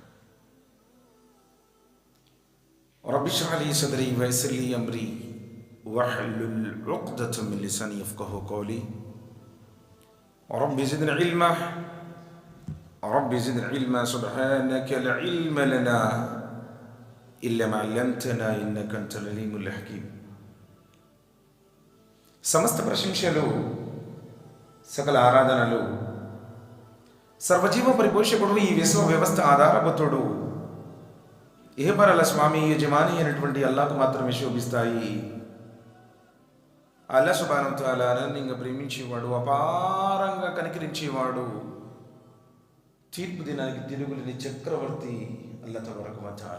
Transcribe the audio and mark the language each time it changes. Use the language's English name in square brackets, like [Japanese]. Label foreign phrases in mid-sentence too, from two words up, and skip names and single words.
[Arabic] رب اشرح لي صدري ويسر لي أمري واحلل عقدة من لساني يفقهوا قولي رب زدنا علما رب زدنا علما سبحانك لا علم لنا إلا ما علمتنا إنك أنت العليم الحكيم [Telugu] సమస్త ప్రశంసలు సకల ఆరాధనలు సర్వజీవ పరిపోషకుడు ఈ విశ్వ వ్యవస్థ ఆధారభూతుడు ఏహపరల స్వామి యజమాని అయినటువంటి అల్లాహ్కు మాత్రమే శోభిస్తాయి. [Arabic] الله سبحانه وتعالى [Telugu] అనన్యంగా ప్రేమించేవాడు, అపారంగా కనికరించేవాడు, తీర్పు దినానికి తిరుగులేని చక్రవర్తి [Arabic] الله تبارك وتعالى.